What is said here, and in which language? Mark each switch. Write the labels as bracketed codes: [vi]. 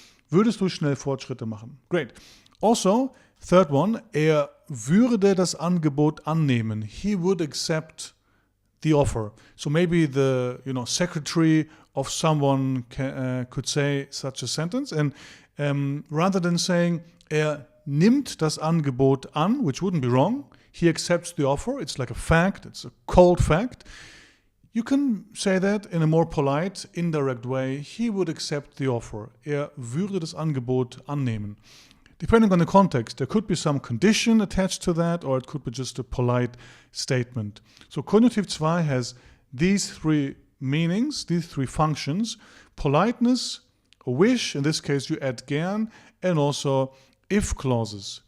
[de] Würdest du schnell Fortschritte machen. [en] Great. Also, third one, [de] er würde das Angebot annehmen. [en] He would accept the offer. So maybe the secretary of someone could say such a sentence, and rather than saying [de] er nimmt das Angebot an, [en] which wouldn't be wrong, he accepts the offer. It's like a fact. It's a cold fact. You can say that in a more polite, indirect way. He would accept the offer. [de] Er würde das Angebot annehmen. [en] Depending on the context, there could be some condition attached to that, or it could be just a polite statement. So Konjunktiv 2 has these three meanings, these three functions: politeness, a wish, in this case you add gern, and also if clauses.